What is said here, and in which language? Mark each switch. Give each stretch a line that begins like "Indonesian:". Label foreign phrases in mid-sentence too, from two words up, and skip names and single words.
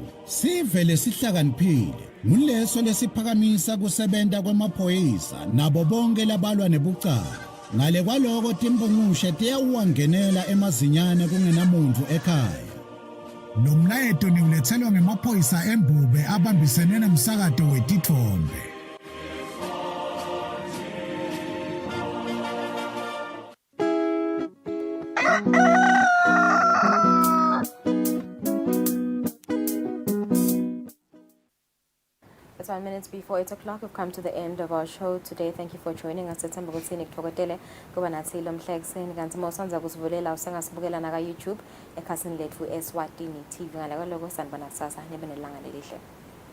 Swati: Sive lesihlakaniphile nguleso lesiphakamisa kusebenta kwemaphoyisa nabo bonke labalwa nebucala. Ngale kwaloko timbungushe tiyawuwangenela emazinyane kungenamuntu ekhaya. Lo mlayeto niulethelwa ngemaphoyisa embube abambisene nomsakato wetithombe.
English: It's 1 minute before 8 o'clock. We've come to the end of our show today. Thank you for joining us.
Swati: Sethemba ukuthi nikuthokozele kuba nathi lo mhlekiseni kanti mawusanza kusivulela usangasibukela na ka YouTube ekhasini lethu Eswatini TV ngale kwaloko sanibona kusasa nibe nelanga lelihle.